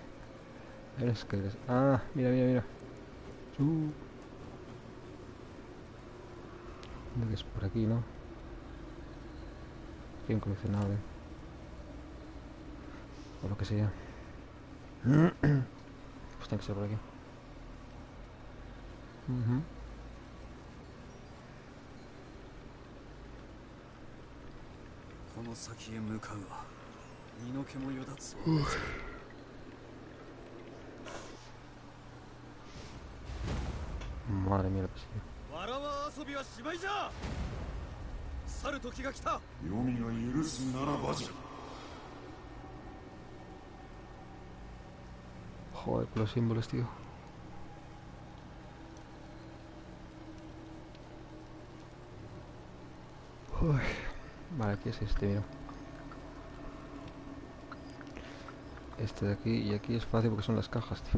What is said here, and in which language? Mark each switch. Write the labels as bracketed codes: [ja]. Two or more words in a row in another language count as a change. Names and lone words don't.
[es] Hay unas escaleras. Ah, mira. Creo que es por aquí, ¿no? Aquí hay un coleccionable. O lo que sea. Pues tiene que ser por aquí. [ja] この先へ向かうわ。身の毛もよだつそうだ。 [es] Madre mía, la persigue. [ja] わらわ遊びはしまいじゃ。去る時が来た。黄泉が許すならばじゃ。 [es] Joder, con los símbolos, tío. Uy. Vale, aquí es este, mira. Este de aquí y aquí es fácil porque son las cajas, tío.